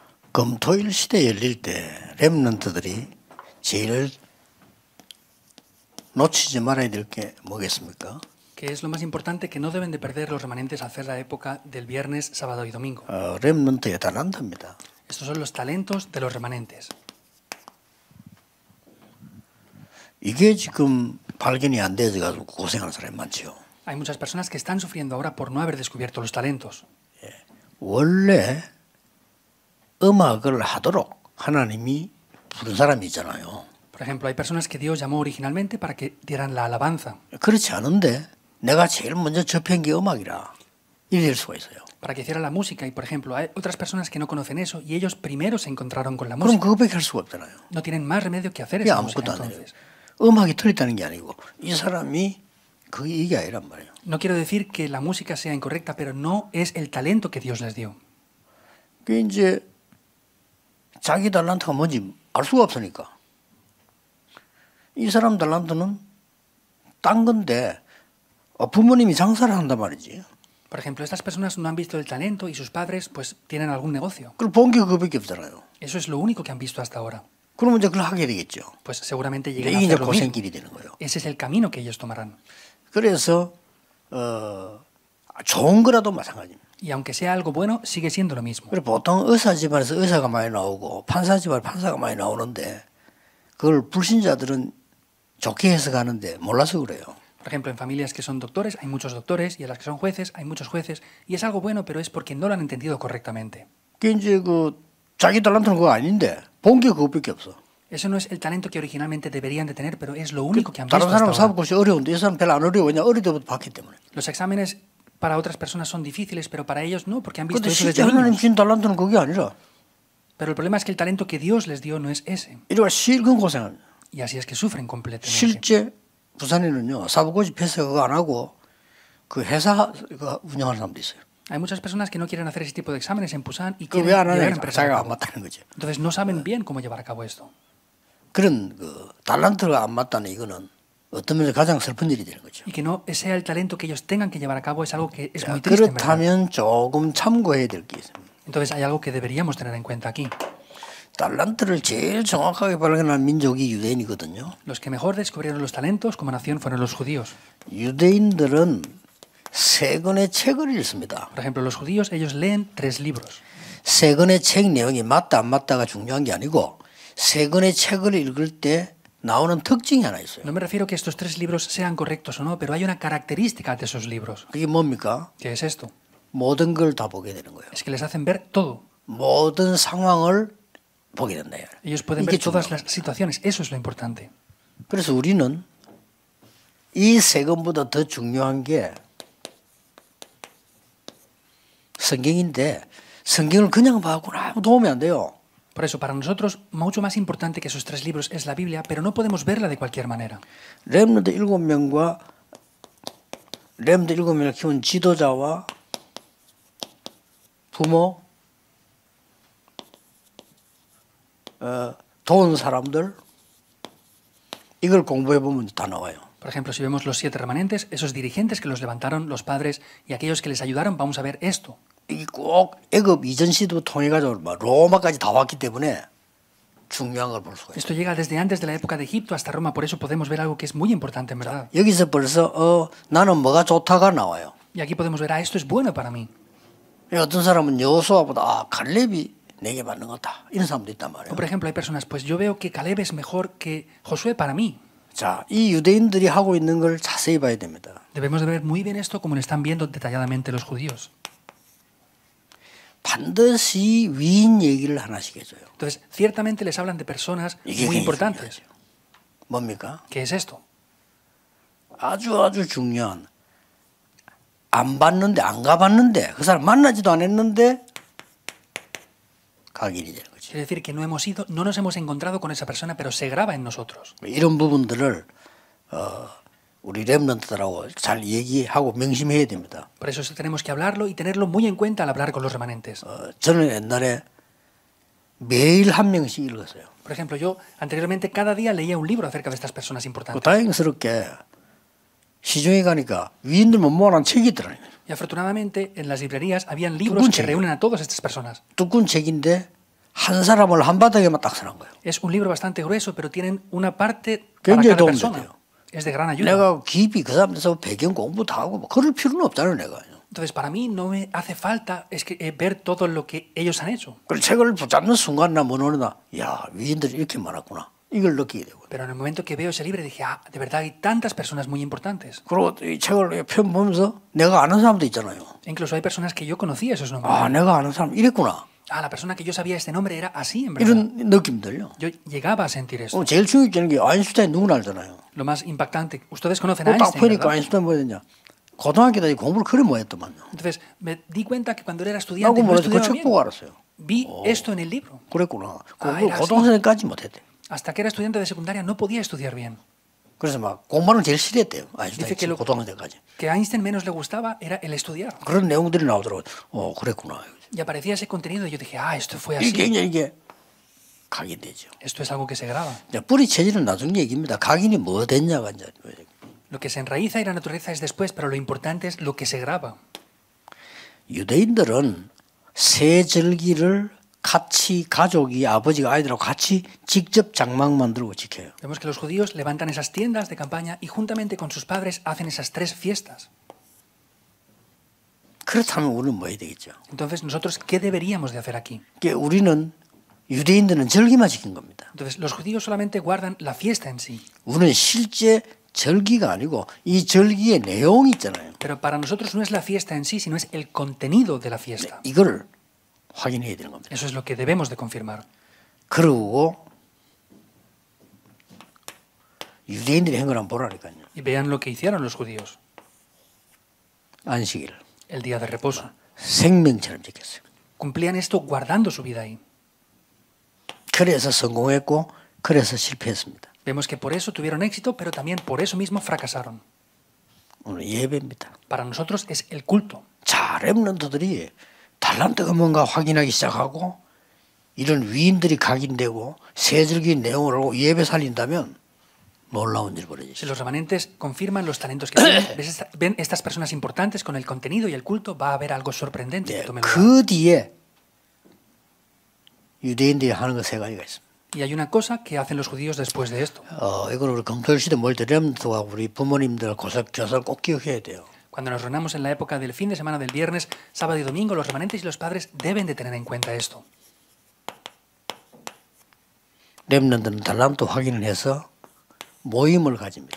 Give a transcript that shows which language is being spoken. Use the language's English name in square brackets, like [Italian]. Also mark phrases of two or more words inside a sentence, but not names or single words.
[Korean] 금토일 시대 열릴 때 렘넌트들이 제일 놓치지 말아야 될 게 뭐겠습니까? [Spanish] ¿Qué es lo más importante que no deben de perder los remanentes al hacer la época del viernes, sábado y domingo? [Korean] 렘넌트의 달란트입니다. [Spanish] Estos son los talentos de los remanentes. [Korean] 이게 지금 발견이 안 돼서 가지고 고생하는 사람이 많죠. [Spanish] Hay muchas personas que están sufriendo ahora por no haber descubierto los talentos. [Korean] 원래 음악을 하도록 하나님이 부른 사람이 있잖아요. [Spanish] Por ejemplo, hay personas que Dios llamó originalmente para que dieran la alabanza, [Korean] 그렇지 않은데 내가 제일 먼저 접한 게 음악이라 이래 될 수가 있어요. [Spanish] para que hiciera la música. Y, por ejemplo, hay otras personas que no conocen eso y ellos primero se encontraron con la [Korean] 그럼 [Spanish] música. [Korean] 그거밖에 할 수가 없잖아요. [Spanish] No tienen más remedio que hacer [Korean] 이게 [Spanish] esa música, [Korean] 아무것도 안 해요. [Spanish] entonces. [Korean] 음악이 틀렸다는 게 아니고 이 사람이 그게 이게 아니란 말이에요. [Spanish] No quiero decir que la música sea incorrecta, pero no es el talento que Dios les dio. [Korean] 그 이제 자기 달란트가 뭔지 알 수가 없으니까 이 사람 달란트는 딴 건데 부모님이 장사를 한단 말이지. [Spanish] Por ejemplo, estas personas no han visto el talento y sus padres pues tienen algún negocio. [Korean] 그걸 본 게 그거밖에 없잖아요. [Spanish] Eso es lo único que han visto hasta ahora. [Korean] 그러면 이제 그걸 하게 되겠죠. [Spanish] Pues seguramente [Korean] 이게 [Spanish] lleguen a [Korean] 이제 [Spanish] hacer lo mismo. [Korean] 고생길이 되는 거예요. [Spanish] Ese es el camino que ellos tomarán. [Korean] 그래서 좋은 거라도 마찬가지입니다. [Spanish] Y aunque sea algo bueno, sigue siendo lo mismo. [Korean] 그리고 보통 의사 집안에서 의사가 많이 나오고 판사 집안에 판사가 많이 나오는데 그걸 불신자들은 좋게 해석하는데 몰라서 그래요. [Spanish] Por ejemplo, en familias que son doctores hay muchos doctores y en las que son jueces hay muchos jueces y es algo bueno, pero es porque no lo han entendido correctamente. [Korean] 그게 이제 그 자기 달란트는 그거 아닌데 본 게 그거밖에 없어. [Spanish] Eso no es el talento que originalmente deberían de tener, pero es lo único que han [Korean] 다른 [Spanish] visto [Korean] 사람 [Spanish] hasta [Korean] 사업 [Spanish] ahora. [Korean] 것이 어려운데 이 사람 별로 안 어려워. 왜냐 어릴 때부터 봤기 때문에. [Spanish] Los exámenes para otras personas son difíciles, pero para ellos no, porque han visto [Korean] 근데 [Spanish] eso [Korean] 실제 [Spanish] desde [Korean] 하나님 [Spanish] niños. [Korean] 준 달란트는 그게 아니라 [Spanish] Pero el problema es que el talento que Dios les dio no es ese. [Korean] 이리와 실컷 고생합니다. [Spanish] Y así es que sufren completamente. [Korean] 실제 부산에는요 사법고시 패스 그거 안 하고 그 회사 그 운영하는 사람도 있어요. [Spanish] Hay muchas personas que no quieren hacer ese tipo de exámenes en Busan y [Korean] 그 [Spanish] quieren [Korean] 왜 안 [Spanish] llevar [Korean] 하냐? [Spanish] empresas a [Korean] 자기가 안 [Spanish] cabo. [Korean] 맞다는 거죠. [Spanish] Entonces no saben bien cómo llevar a cabo esto. [Korean] 그런 그 달란트가 안 맞다는 이거는 어떤 면에서 가장 슬픈 일이 되는 거죠. [Spanish] Y que no sea el talento que ellos tengan que llevar a cabo es algo que es muy triste, en verdad. [Korean] 그렇다면 조금 참고해야 될 게 있습니다. [Spanish] Entonces hay algo que deberíamos tener en cuenta aquí. [Korean] 달란트를 제일 정확하게 발견한 민족이 유대인이거든요. [Spanish] Los que mejor descubrieron los talentos como nación fueron los judíos. [Korean] 유대인들은 세 권의 책을 읽습니다. [Spanish] Por ejemplo, los judíos, ellos leen 3 libros. [Korean] 세 권의 책 내용이 맞다 안 맞다가 중요한 게 아니고 세 권의 책을 읽을 때 나오는 특징이 하나 있어요. [Spanish] No me refiero que estos 3 libros sean correctos o no, pero hay una característica de esos libros. [Korean] 그게 뭡니까? [Spanish] ¿Qué es esto? [Korean] 모든 걸 다 보게 되는 거예요. [Spanish] Es que les hacen ver todo. [Korean] 모든 상황을 보게 된다. [Spanish] Ellos pueden [Korean] 이게 [Spanish] ver todas [Korean] 중요한 [Spanish] las situaciones. Eso es lo importante. [Korean] 그래서 우리는 이 세 권보다 더 중요한 게 성경인데 성경을 그냥 봐고는 아무 도움이 안 돼요. [Spanish] Por eso, para nosotros, mucho más importante que esos 3 libros es la Biblia, pero no podemos verla de cualquier manera. [Korean] 렘넌트 7명과 렘넌트 7명을 키운 지도자와 부모, 도운 사람들 이걸 공부해 보면 다 나와요. [Spanish] Por ejemplo, si vemos los 7 remanentes, esos dirigentes que los levantaron, los padres y aquellos que les ayudaron, vamos a ver esto. [Korean] 이게 꼭 애굽 이전 시대부터 통해가지고 로마까지 다 왔기 때문에 중요한 걸 볼 수가 있어요. [Spanish] Esto llega desde antes de la época de Egipto hasta Roma, por eso podemos ver algo que es muy importante en verdad. [Korean] 여기서 벌써 나는 뭐가 좋다가 나와요. [Spanish] Y aquí podemos ver, esto es bueno para mí. [Korean] 어떤 사람은 여호수아보다 갈렙이 내게 맞는 거다 이런 사람도 있단 말이에요. [Spanish] O por ejemplo, hay personas, pues yo veo que Caleb es mejor que Josué para mí. [Korean] 자, 이 유대인들이 하고 있는 걸 자세히 봐야 됩니다. [Spanish] Debemos de ver muy bien esto como lo están viendo detalladamente los judíos. [Korean] 반드시 위인 얘기를 하나씩 해줘요. [Spanish] Entonces, ciertamente les hablan de personas [Korean] 이게 [Spanish] muy [Korean] 굉장히 [Spanish] importantes. [Korean] 중요하죠. 뭡니까? [Spanish] ¿Qué es esto? [Korean] 아주 중요한 안 봤는데 안 가봤는데 그 사람 만나지도 않았는데 각인이 되는 거죠. [Spanish] Quiere decir que no hemos ido, no nos hemos encontrado con esa persona, pero se graba en nosotros. [Korean] 이런 부분들을 우리 렘넌트들하고 잘 얘기하고 명심해야 됩니다. [Spanish] Por eso tenemos que hablarlo y tenerlo muy en cuenta al hablar con los remanentes. [Korean] 저는 옛날에 매일 한 명씩 읽었어요. [Spanish] Por ejemplo, yo anteriormente cada día leía un libro acerca de estas personas importantes. [Korean] 다행스럽게 시중에 가니까 위인들만 모아놓은 책이 있더라고요. [Spanish] Y afortunadamente en las librerías habían libros que reúnen a todas estas personas. [Korean] 두꺼운 책인데 한 사람을 한 바닥에만 딱 서는 거예요. [Spanish] Es un libro bastante grueso, pero tienen una parte para [Korean] 굉장히 [Spanish] cada [Korean] 도움이 [Spanish] persona. [Korean] 돼요. [Spanish] Es de gran ayuda. [Korean] 내가 깊이 그 사람들에서 배경 공부 다 하고 뭐 그럴 필요는 없잖아요, 내가. [Spanish] Entonces, para mí no me hace falta ver todo lo que ellos han hecho. [Korean] 그 책을 붙잡는 순간이나 뭐 어느나 야, 위인들이 이렇게 많았구나. 이걸 느끼게 되고. [Spanish] Pero en el momento que veo ese libro dije, de verdad hay tantas personas muy importantes. [Korean] 그리고 이 책을 편 보면서 내가 아는 사람도 있잖아요. [Spanish] Incluso hay personas que yo conocía esos nombres. [Korean] 아, 내가 아는 사람 이랬구나. [Spanish] La persona que yo sabía este nombre era así, en verdad. [Korean] 이런 느낌 들려. [Spanish] Yo llegaba a sentir eso. [Korean] 제일 충격적인 게 아인슈타인 누구나 알잖아요. [Spanish] Lo más impactante, ustedes conocen a [Korean] 딱 [Spanish] Einstein, [Korean] 보니까 [Spanish] ¿verdad? [Korean] 아인슈타인 뭐야 되냐. 고등학교 때 공부를 그래 못했더만요. [Spanish] Entonces me di cuenta que cuando él era estudiante [Korean] 나고 [Spanish] no [Korean] 몰라서 그 [Spanish] estudiaba [Korean] 책 [Spanish] bien. [Korean] 보고 알았어요. [Spanish] Vi esto en el libro. [Korean] 그랬구나. [Spanish] 아, [Korean] 공부 [Spanish] era así. [Korean] 고등학생까지 못했대. [Spanish] Hasta que era estudiante de secundaria no podía estudiar bien. [Korean] 그래서 막 공부는 제일 싫어했대요. [Spanish] Dice que [Korean] 아인슈타인 고등학생 때까지. [Spanish] Que a Einstein menos le gustaba era el estudiar. [Korean] 그런 내용들이 나오더라고요. 그랬구나. [Spanish] Y aparecía ese contenido y yo dije, esto fue [Korean] 이게 [Spanish] así. [Korean] 굉장히 이게 각인되죠. [Spanish] Esto es algo que se graba. [Korean] 뿌리 체질은 나중 얘기입니다. 각인이 뭐 됐냐가 이제. [Spanish] Lo que se enraiza y la naturaleza es después, pero lo importante es lo que se graba. [Korean] 유대인들은 새 절기를 같이 가족이 아버지가 아이들하고 같이 직접 장막 만들고 지켜요. [Spanish] Vemos que los judíos levantan esas tiendas de campaña y juntamente con sus padres hacen esas 3 fiestas. [Korean] 그렇다면 우리는 뭐 해야 되겠죠? [Spanish] Entonces, nosotros, ¿qué deberíamos de hacer aquí? [Korean] 우리는 유대인들은 절기만 지킨 겁니다. [Spanish] Entonces, los judíos solamente guardan la fiesta en sí. [Korean] 우리는 실제 절기가 아니고 이 절기의 내용이 있잖아요. [Spanish] Pero para nosotros no es la fiesta en sí, sino es el contenido de la fiesta. [Korean] 이걸 확인해야 되는 겁니다. [Spanish] Eso es lo que debemos de confirmar. [Korean] 그리고 유대인들이 한 걸 한번 보라니까요. [Spanish] Y vean lo que hicieron los judíos. [Korean] 안식일. [Spanish] El día de reposo. [Korean] 생명처럼 지켰어요. [Spanish] Cumplían esto guardando su vida ahí. [Korean] 그래서 성공했고 그래서 실패했습니다. [Spanish] Vemos que por eso tuvieron éxito, pero también por eso mismo fracasaron. [Korean] 오늘 예배입니다. [Spanish] Para nosotros es el culto. [Korean] 자, 렘넌트들이 달란트가 뭔가 확인하기 시작하고 이런 위인들이 각인되고 세절기 내용을 알고 예배 살린다면 놀라운 일 벌어지죠. [Spanish] Si los remanentes confirman los talentos que tienen, ven estas personas importantes con el contenido y el culto, va a haber algo sorprendente que tome lugar. [Korean] 그 뒤에 유대인들이 하는 거 3가지가 있습니다. [Spanish] Y hay una cosa que hacen los judíos después de esto. [Korean] 이걸 우리 금토일 시대 모일 때 렘넌트와 우리 부모님들 교사를 꼭 기억해야 돼요. [Spanish] Cuando nos reunamos en la época del fin de semana del viernes, sábado y domingo, los remanentes y los padres deben de tener en cuenta esto. [Korean] 렘넌트는 달란트 확인을 해서 모임을 가집니다.